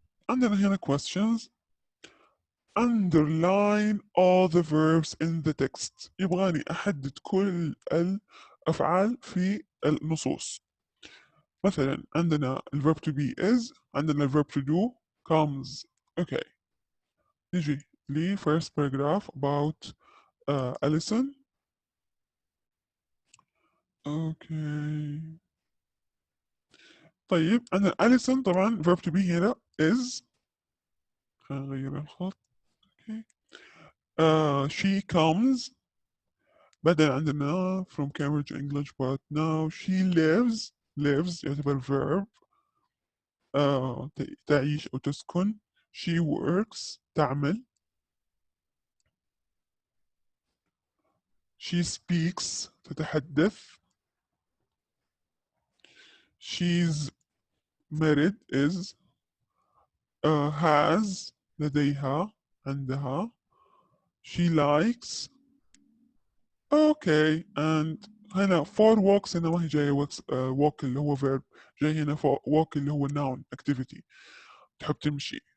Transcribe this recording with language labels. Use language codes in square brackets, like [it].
[ar] عندنا هنا questions. [en] Underline all the verbs in the text. [ar] يبغاني أحدد كل الأفعال في النصوص. مثلا عندنا الverb to be is، عندنا الverb to do comes. Okay. نجي لي [en] first paragraph about Alison. Okay. [ar] طيب عندنا Alison طبعا verb to be هنا is. خلينا نغير الخط. [en] Okay. She comes. [ar] بعدين عندنا [en] from Cambridge English but now she lives. [ar] lives يعتبر verb. تعيش أو تسكن. [en] She works [ar] تعمل. [en] She speaks [ar] تتحدث. [en] She's married is. Has [ar] لديها عندها. [en] She likes. Okay, and [ar] هنا for walks هنا ما هي جاية walk اللي هو verb، جاي هنا walk اللي هو noun activity، تحب تمشي.